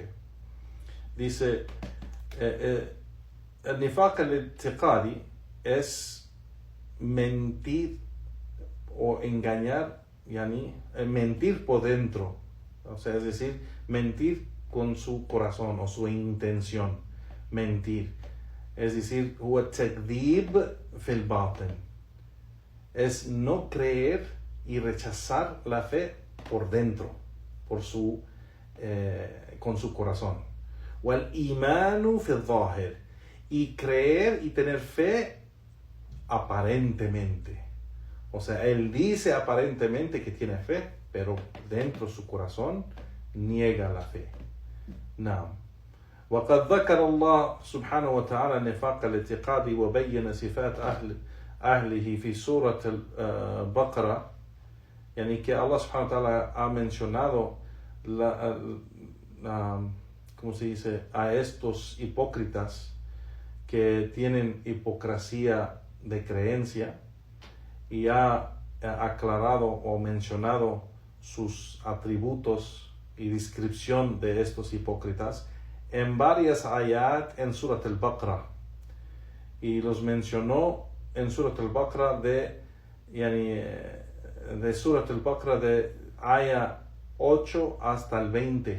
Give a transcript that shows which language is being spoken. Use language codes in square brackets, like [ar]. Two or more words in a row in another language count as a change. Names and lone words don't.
[es] Dice, el [ar] نفاق الاعتقادي [es] es mentir o engañar, mentir por dentro, o sea, es decir, mentir con su corazón o su intención, mentir, es decir, [ar] هو تكذيب في الباطن, [es] es no creer y rechazar la fe por dentro, con su corazón. [ar] والإيمان في الظاهر, [es] y creer y tener fe aparentemente. O sea, él dice aparentemente que tiene fe, pero dentro de su corazón niega la fe. [ar] نعم. وقد ذكر الله سبحانه وتعالى نفاق الاعتقاد وبين صفات أهله في سورة البقرة. [es] يعني que Allah [ar] سبحانه وتعالى [es] ha mencionado ¿cómo se dice? A estos hipócritas que tienen hipocresía de creencia, y ha aclarado o mencionado sus atributos y descripción de estos hipócritas en varias ayat en Surat al-Baqarah, y los mencionó en Surat al-Baqarah de Surat al-Baqarah de aya 8 hasta el 20.